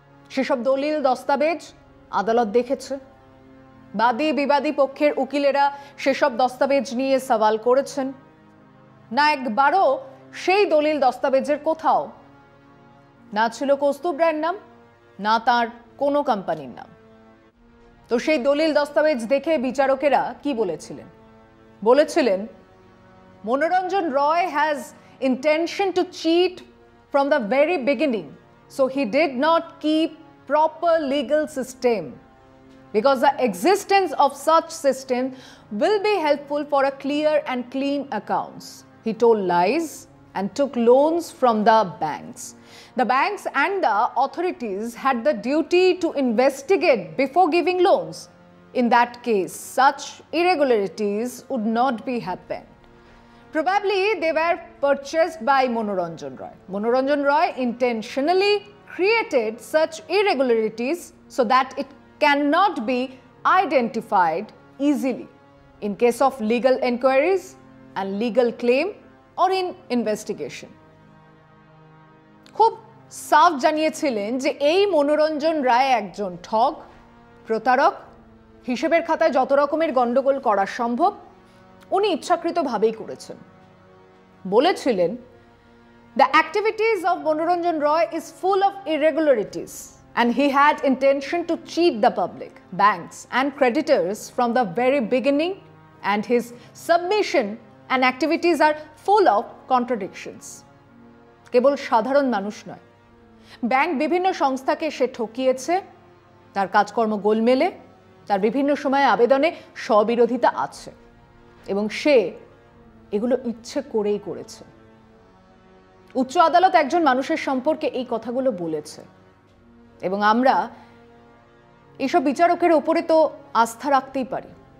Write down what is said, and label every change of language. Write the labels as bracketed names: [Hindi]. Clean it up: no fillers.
[Bangla] সেসব দলিল দস্তাবেজ আদালত দেখেছে। বাদী বিবাদী পক্ষের উকিলেরা সেসব দস্তাবেজ নিয়ে সওয়াল করেছেন। না একবারও সেই দলিল দস্তাবেজের কোথাও না ছিল কৌস্তুভ রায়ের নাম, না তার কোনো কোম্পানির নাম। তো সেই দলিল দস্তাবেজ দেখে বিচারকেরা কি বলেছিলেন? বলেছিলেন, [English] Monoranjan Roy has intention to cheat from the very beginning, so he did not keep proper legal system, because the existence of such system will be helpful for a clear and clean accounts. He told lies and took loans from the banks. The banks and the authorities had the duty to investigate before giving loans. In that case, such irregularities would not be happened. Probably they were purchased by Manoranjan Roy. Manoranjan Roy intentionally created such irregularities so that it cannot be identified easily in case of legal inquiries and legal claim or in investigation. [Bangla] খুব সাফ জানিয়েছিলেন যে এই মনোরঞ্জন রায় একজন ঠগ, প্রতারক, হিসেবের খাতায় যত রকমের গন্ডগোল করা সম্ভব উনি ইচ্ছাকৃতভাবেই করেছেন। বলেছিলেন, [English] the activities of Manoranjan Roy is full of irregularities and he had intention to cheat the public, banks and creditors from the very beginning, and his submission and activities are full of contradictions. [Bangla] কেবল সাধারণ মানুষ নয়, bank বিভিন্ন সংস্থাকে সে ঠকিয়েছে, তার কাজকর্ম গোলমেলে, তার বিভিন্ন সময়ে আবেদনে স্ববিরোধিতা আছে এবং সে এগুলো ইচ্ছে করেই করেছে। উচ্চ আদালত একজন মানুষের সম্পর্কে এই কথাগুলো বলেছে এবং আমরা এইসব বিচারকের ওপরে তো আস্থা রাখতেই পারি।